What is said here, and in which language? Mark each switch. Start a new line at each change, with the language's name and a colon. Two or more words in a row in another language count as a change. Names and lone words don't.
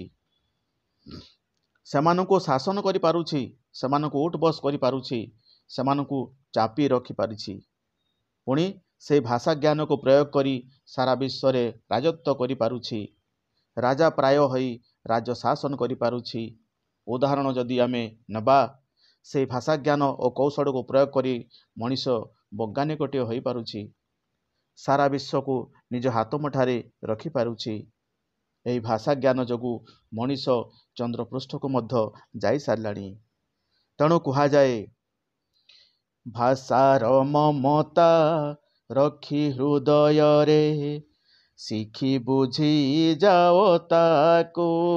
Odia: ସେମାନଙ୍କୁ ଶାସନ କରି ପାରୁଛି, ସେମାନଙ୍କୁ ଉଠ ବସ କରି ପାରୁଛି, ସେମାନଙ୍କୁ ଚାପି ରଖି ପାରିଛି। ପୁଣି ସେ ଭାଷା ଜ୍ଞାନ କୁ ପ୍ରୟୋଗ କରି ସାରା ବିଶ୍ୱ ରେ ରାଜତ୍ୱ କରି ପାରୁଛି। ରାଜା ପ୍ରାୟ ହୋଇ ରାଜ୍ୟ ଶାସନ କରି ପାରୁଛି। ଉଦାହରଣ ଯଦି ଆମେ ନବା ସେ ଭାଷା ଜ୍ଞାନ ଔର କୌଶଳ କୁ ପ୍ରୟୋଗ କରି ମଣିଷ ବୈଜ୍ଞାନିକଟେ ହୋଇ ପାରୁଛି, ସାରା ବିଶ୍ୱ କୁ ନିଜ ହାତ ମୁଠାରେ ରଖି ପାରୁଛି। ଏହି ଭାଷା ଜ୍ଞାନ ଯୋଗୁଁ ମଣିଷ ଚନ୍ଦ୍ରପୃଷ୍ଠକୁ ମଧ୍ୟ ଯାଇସାରିଲାଣି। ତେଣୁ କୁହାଯାଏ, ଭାଷାର ମମତା ରଖି ହୃଦୟରେ, ଶିଖି ବୁଝି ଯାଅ ତାକୁ।